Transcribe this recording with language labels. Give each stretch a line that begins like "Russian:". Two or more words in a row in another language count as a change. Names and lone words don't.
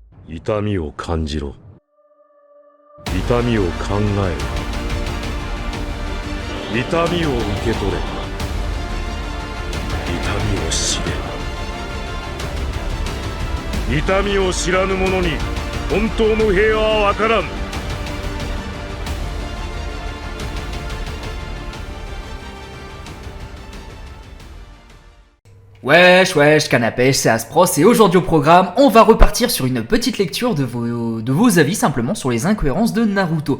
Japanese: 痛みを感じろ。痛みを考えろ。痛みを受け取れ。痛みを知れ。痛みを知らぬ者に本当の平和は分からん。
French: Wesh, canapé, c'est Aspros et aujourd'hui au programme, on va repartir sur une petite lecture de vos avis simplement sur les incohérences de Naruto.